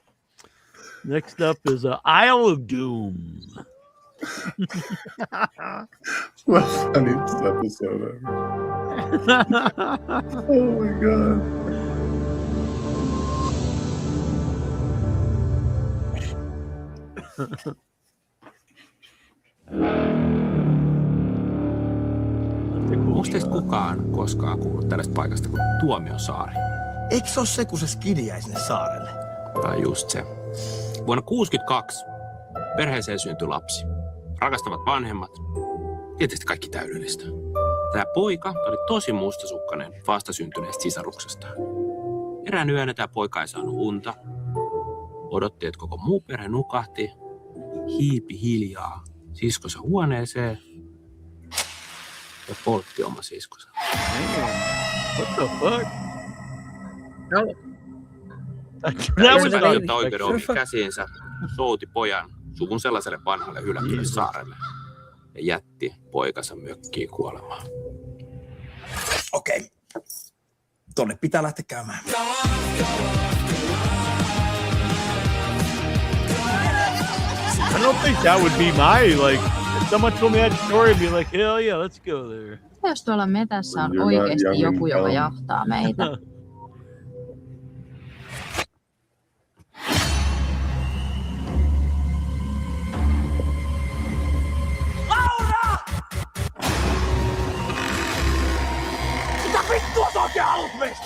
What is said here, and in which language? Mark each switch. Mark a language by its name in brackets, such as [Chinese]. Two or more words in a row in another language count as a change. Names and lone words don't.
[English] Next up is Isle of Doom. The funniest episode ever. Oh my god. [Finnish] Onko teistä kukaan koskaan kuullut tällaista paikasta kuin Tuomiosaari? Eikö se ole se, kun se skidi jäi sinne saarelle? Tai just se. Vuonna 1962 perheeseen syntyi lapsi. Rakastavat vanhemmat. Tietysti kaikki täydellistä. Tämä poika oli tosi mustasukkainen vastasyntyneestä sisaruksestaan. Erään yönä tämä poika ei saanut unta. Odotti, että koko muu perhe nukahti. Hiipi hiljaa siskonsa huoneeseen ja poltti oma siskonsa. [English] What the fuck? [Finnish] Hän oikeuden ovi käsiinsä, souti pojan suvun sellaiselle vanhalle hylätylle saarelle ja jätti poikansa mökkiin kuolemaan. Okei. Tonne pitää lähteä käymään. [English] I don't think that would be my, like, if someone told me that story, I'd be like, hell yeah, let's go there. [Finnish] Jos tuolla metässä on oikeasti joku, joka jahtaa meitä. Laura! Mitä vittua sä oikein haluat meistä?